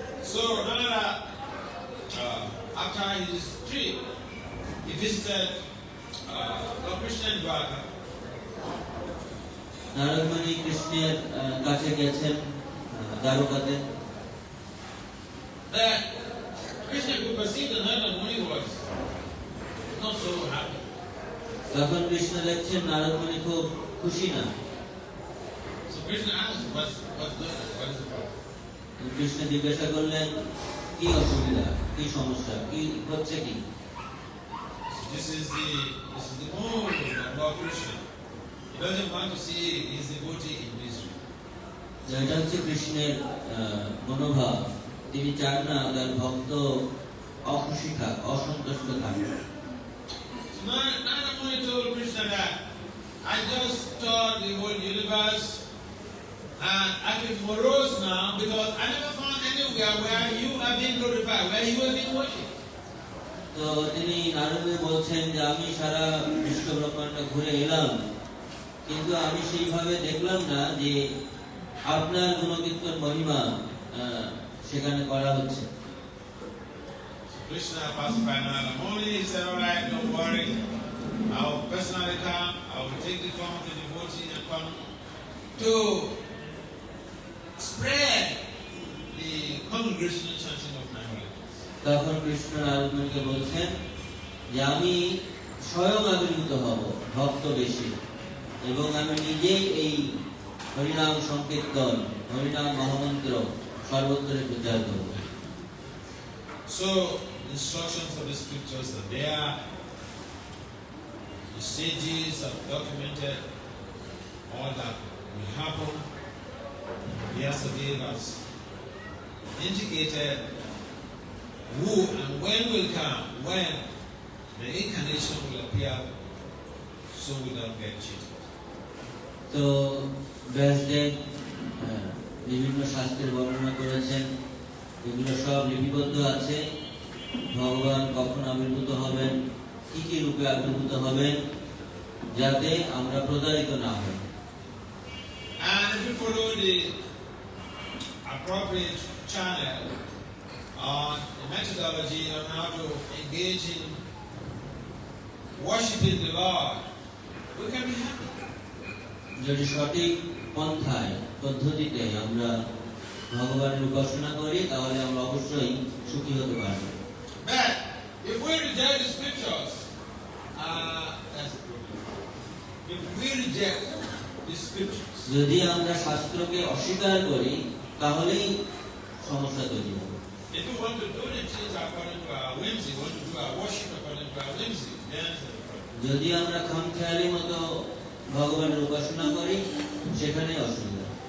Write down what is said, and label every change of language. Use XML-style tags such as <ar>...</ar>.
<en>So Nanda, after his trip, he visited Lord Krishna in Dhaka.</en> <bn>Narad মুনি কৃষ্ণের কাছে গেছেন দ্বারকাতে।</bn> <en>Krishna could perceive that Narada Muni was not so happy.</en> <bn>তখন কৃষ্ণ দেখছেন নারদ মুনি খুব খুশি না।</bn> <en>So Krishna asked, what is the problem?</en> <bn>Krishna জিজ্ঞাসা করলেন কি অসুবিধা, কি সমস্যা, কি হচ্ছে কি?</bn> <en>This is the mood of Lord Krishna. He doesn't want to see his devotee in misery.</en> <bn>এটা হচ্ছে কৃষ্ণের মনোভাব, তিনি চান না তার ভক্ত অখুশি থাক, অসন্তুষ্ট থাক।</bn> <en>So Narada Muni told Krishna that I just toured the whole universe and I feel morose now because I never found anywhere where you have been glorified, where you have been worshipped.</en> <bn>তো তিনি নারদে বলছেন যে আমি সারা বিশ্ব ব্রহ্মাণ্ড ঘুরে এলাম, কিন্তু আমি সেইভাবে দেখলাম না যে আপনার গুণকীর্তন মহিমা সেখানে করা হচ্ছে।</bn> <en>Krishna passed by Narada Muni. He said, all right, don't worry. I will personally come. I will take the form of the devotee and come to spread the congregational chanting of my holy name.</en> <bn>তখন কৃষ্ণ নারদকে বলছেন যে আমি স্বয়ং আবির্ভূত হব ভক্ত বেশি এবং আমি নিজেই এই হরিনাম সংকীর্তন হরিনাম মহামন্ত্র সর্বত্র প্রচার করব।</bn> <en>So instructions of the scriptures are there. The sages have documented all that will happen. Yesterday has indicated who and when will come, when the incarnation will appear, so we don't get cheated.</en> <bn>তো ব্যাসদেব বিভিন্ন শাস্ত্রের বর্ণনা করেছেন, এগুলো সব লিপিবদ্ধ আছে। ভগবান কখন আবির্ভূত হবেন, কি কি রূপে আবির্ভূত হবেন, যাতে আমরা প্রতারিত না হই।</bn> <en>And if you follow the appropriate channel on the methodology on how to engage in worshiping the Lord, we can be happy.</en> <bn>যদি সঠিক পন্থায় পদ্ধতিতে আমরা ভগবানের উপাসনা করি তাহলে আমরা অবশ্যই সুখী হতে পারব।</bn> <en>But if we reject the scriptures, that's a problem. If we reject the scriptures,</en> <bn>যদি আমরা শাস্ত্রকে অস্বীকার করি তাহলেই সমস্যা তৈরি হবে।</bn> <en>if we want to do the things according to our whimsy, want to do our worship according to our whimsy, then there's a problem.</en> <bn>যদি আমরা খামখেয়ালি মতো ভগবানের উপাসনা করি সেখানে অসুবিধা।</bn>